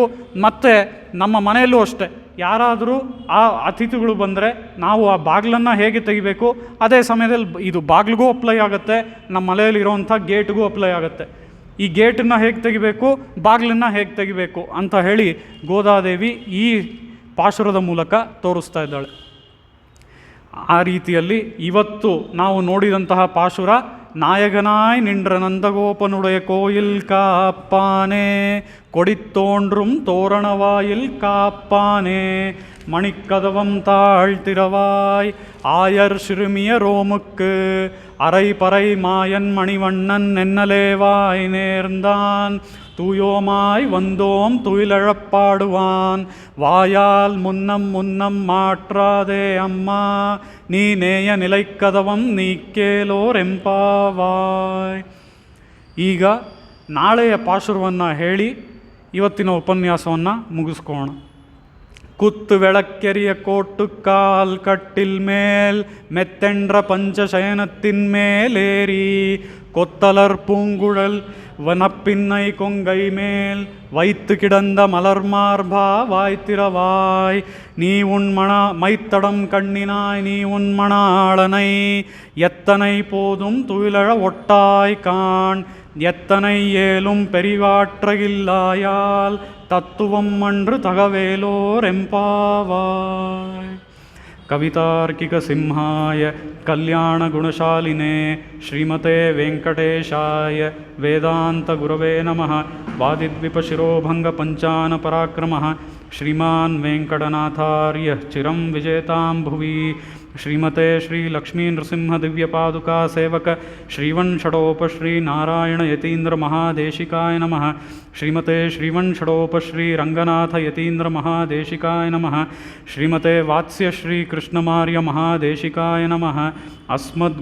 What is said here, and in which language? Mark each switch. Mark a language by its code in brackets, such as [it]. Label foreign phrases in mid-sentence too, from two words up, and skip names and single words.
[kn] ಮತ್ತು ನಮ್ಮ ಮನೆಯಲ್ಲೂ ಅಷ್ಟೇ, ಯಾರಾದರೂ ಆ ಅತಿಥಿಗಳು ಬಂದರೆ ನಾವು ಆ ಬಾಗಿಲನ್ನು ಹೇಗೆ ತೆಗಿಬೇಕು, ಅದೇ ಸಮಯದಲ್ಲಿ ಇದು ಬಾಗಿಲಿಗೂ ಅಪ್ಲೈ ಆಗುತ್ತೆ, ನಮ್ಮ ಮನೆಯಲ್ಲಿರೋವಂಥ ಗೇಟ್ಗೂ ಅಪ್ಲೈ ಆಗುತ್ತೆ. ಈ ಗೇಟನ್ನು ಹೇಗೆ ತೆಗಿಬೇಕು, ಬಾಗಿಲನ್ನು ಹೇಗೆ ತೆಗಿಬೇಕು ಅಂತ ಹೇಳಿ ಗೋದಾದೇವಿ ಈ ಪಾಶುರದ ಮೂಲಕ ತೋರಿಸ್ತಾ ಇದ್ದಾಳೆ. ಆ ರೀತಿಯಲ್ಲಿ ಇವತ್ತು ನಾವು ನೋಡಿದಂತಹ ಪಾಶುರ [ta] நாயகனாய் நின்ற நந்தகோபனுடைய கோயில் காப்பானே கொடித்தோன்றும் தோரணவாயில் காப்பானே மணிக்கதவம் தாழ்த்திரவாய் ஆயர் சிறுமிய ரோமுக்கு அரை பறை மாயன் மணிவண்ணன் நென்னலேவாய் நேர்ந்தான் தூயோமாய் வந்தோம் துயிலழப்பாடுவான் வாயால் முன்னம் முன்னம் மாற்றாதே அம்மா நீ நேய நிலைக்கதவಂ நீ கேலோரெம்பாவாய். [kn] ಈಗ ನಾಳೆಯ ಪಾಶುರವನ್ನು ಹೇಳಿ ಇವತ್ತಿನ ಉಪನ್ಯಾಸವನ್ನು ಮುಗಿಸ್ಕೋಣ. [ta] குத்து விளக்கெரிய கோட்டுக்கால் கட்டில் மேல் மெத்தென்ற பஞ்சசயனத்தின் மேலேறி கொத்தலர் பூங்குழல் வனப்பின்னை கொங்கை மேல் வைத்து கிடந்த மலர் மார்பா வாய்த்திரவாய் நீ உன் மைத்தடம் கண்ணினாய் நீ உன் மணாளனை எத்தனை போதும் துயிலழ ஒட்டாய் காண் எத்தனை ஏலும் பெரிவாற்றகில்லாயால் தத்துவம் அன்று தகவேலோர் எம்பாவாய். [sa] कवितार्किक सिंहाय कल्याण गुणशालिने श्रीमते वेङ्कटेशाय वेदान्त गुरवे नमः. वादिद्विपशिरोभङ्ग पञ्चानन पराक्रमः श्रीमान् वेङ्कटनाथार्य चिरं विजेताम् भुवि. श्रीमते श्री लक्ष्मी नृसिंह दिव्य पादुका सेवक श्रीवंशडोप श्री नारायण यतीन्द्र महादेशिकाय नमः. श्रीमते श्रीवंशडोप श्री रंगनाथ यतीन्द्र महादेशिकाय नमः. श्रीमते वात्स्य श्री कृष्णमार्य महादेशिकाय नमः.